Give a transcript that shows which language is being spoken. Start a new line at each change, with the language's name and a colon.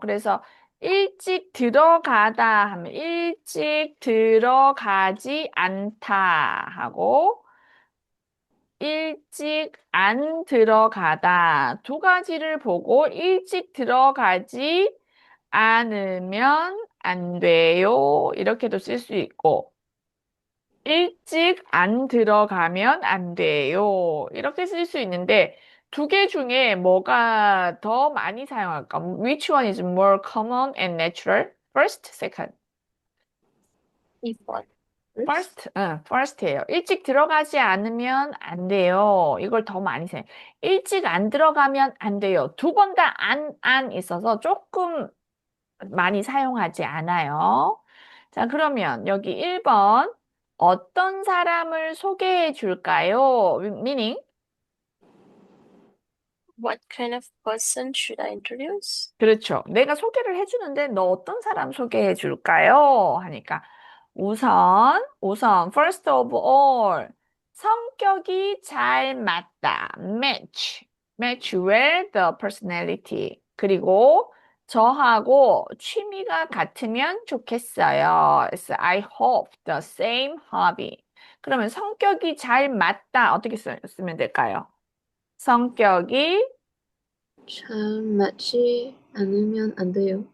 Korean: 그래서 일찍 들어가다 하면 일찍 들어가지 않다 하고 일찍 안 들어가다 두 가지를 보고 일찍 들어가지 않으면 안 돼요. 이렇게도 쓸 수 있고 일찍 안 들어가면 안 돼요. 이렇게 쓸 수 있는데 두 개 중에 뭐가 더 많이 사용할까?
English: Which one is more common and natural? First, second.
Korean: 2번.
English: First, First, first예요.
Korean: 일찍 들어가지 않으면 안 돼요. 이걸 더 많이 사용. 일찍 안 들어가면 안 돼요. 두 번 다 안 있어서 조금 많이 사용하지 않아요. 자, 그러면 여기 1번 어떤 사람을 소개해 줄까요?
English: Meaning What kind of person should I introduce?
Korean: 그렇죠. 내가 소개를 해주는데 너 어떤 사람 소개해 줄까요? 하니까 우선
English: first of all
Korean: 성격이 잘 맞다.
English: match well the personality.
Korean: 그리고 저하고 취미가 같으면 좋겠어요.
English: So I hope the same hobby.
Korean: 그러면 성격이 잘 맞다. 어떻게 쓰면 될까요? 성격이 잘 맞지 않으면 안 돼요.